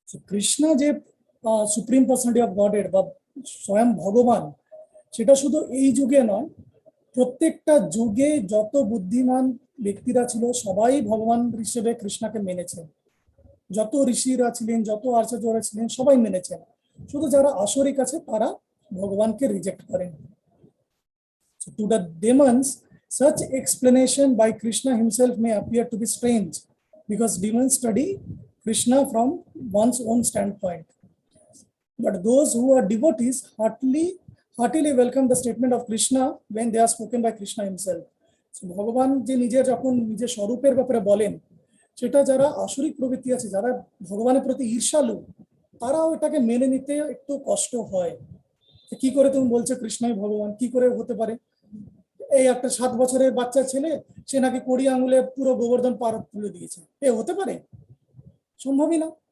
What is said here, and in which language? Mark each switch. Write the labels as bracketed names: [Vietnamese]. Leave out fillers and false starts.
[Bangla] কৃষ্ণ যে supreme personality of গডেড বা স্বয়ং ভগবান, সেটা শুধু এই যুগে নয়, প্রত্যেকটা যুগে যত বুদ্ধিমান ব্যক্তিরা ছিল সবাই ভগবান হিসেবে কৃষ্ণকে মেনেছেন। যত ঋষিরা ছিলেন, যত আচার্যরা ছিলেন, সবাই মেনেছেন। শুধু যারা আসরিক আছে তারা ভগবানকে রিজেক্ট করেন। [English] So to the demons, such explanation by Krishna himself may appear to be strange because demons study Krishna from one's own standpoint. But those who are devotees heartily welcome the statement of Krishna when they are spoken by Krishna himself. [Bangla] So ভগবান যে নিজের যখন নিজের স্বরূপের ব্যাপারে বলেন, সেটা যারা আসরিক প্রবৃত্তি আছে, যারা ভগবানের প্রতি ঈর্ষালু, তারাও এটাকে মেনে নিতে একটু কষ্ট হয়। কি করে তুমি বলছো কৃষ্ণই ভগবান, কি করে হতে পারে? এই একটা 7 বছরের বাচ্চা ছেলে, সে নাকি 20 আঙুলে পুরো গোবর্ধন পাহাড় তুলে দিয়েছে, এ হতে পারে? সম্ভবই না।